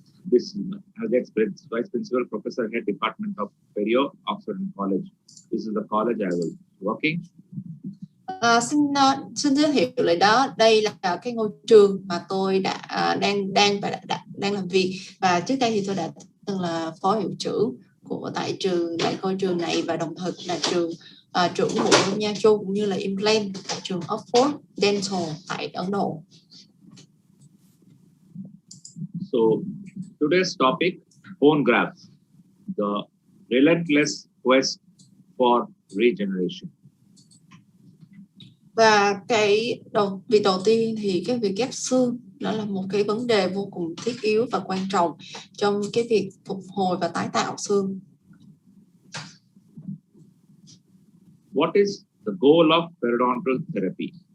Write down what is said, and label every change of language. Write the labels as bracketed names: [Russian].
[English] This as Vice Principal Professor Head Department of Perio, Oxford College. This is the college I was working. [Vietnamese] Xin giới thiệu lại đó, đây là cái ngôi trường mà tôi đang làm việc, và trước đây thì tôi đã từng là phó hiệu trưởng tại ngôi trường này, và đồng thời cũng là trưởng bộ môn nha chu cũng như là implant tại trường Oxford Dental tại Ấn Độ. [English] So today's topic, bone grafts, the relentless quest for regeneration. [Vietnamese] Và việc đầu tiên thì cái việc ghép xương đó là một cái vấn đề vô cùng thiết yếu và quan trọng trong cái việc phục hồi và tái tạo xương. [English] What is the goal of periodontal therapy?